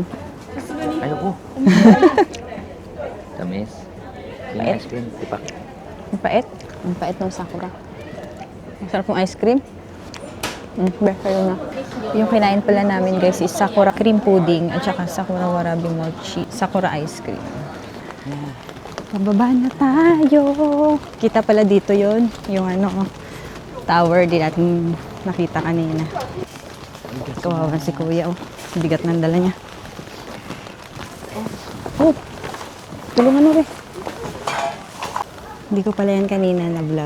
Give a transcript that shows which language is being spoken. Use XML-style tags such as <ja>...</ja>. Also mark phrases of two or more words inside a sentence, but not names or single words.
<tl>Ayoko. Tamis. Yung Pait. ice cream, tipak. Ang pait. Ang pait ng sakura. Ang sarap ng ice cream. Kayo na. Yung kinain pala namin guys is sakura cream pudding at saka sakura warabi mochi. Sakura ice cream. Pababa na tayo. Kita pala dito yon yung tower din natin nakita kanina. Kawawa si kuya, oh. Bigat ng dala niya. Oh, tulungan mo, Hindi ko pala yan kanina na vlog.</tl>